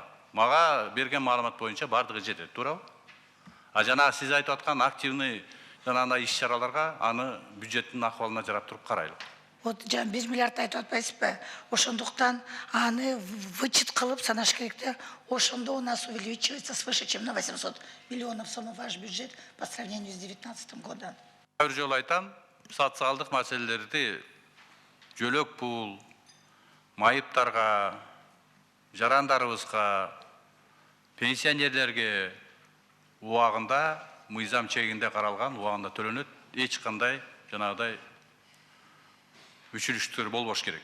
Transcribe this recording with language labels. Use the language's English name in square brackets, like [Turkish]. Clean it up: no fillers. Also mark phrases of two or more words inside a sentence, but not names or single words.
[Kyrgyz] Мага берген маалымат боюнча бардыгы жетет, туурабы? Жана сиз айтып аткан активный жанагындай иш-чараларга аны бюджеттин акыбалына жарап туруп карайлы. Вот жан 1 миллиард айтып атпайсызбы? Ошондуктан аны вычет кылып санаш керек да. [Russian] Ошондо у нас увеличивается свыше, чем на 800 миллионов сомов ваш бюджет по сравнению с 2019 годом. [Kyrgyz] Бир жолу айтам, социалдык маселелерди жөлөк пул, майыптарга, жарандарыбызга, пенсионерлерге убагында мыйзам чегинде каралган, убагында төлөнөт, эч кандай жанагыдай өчүрүштөр болбош керек.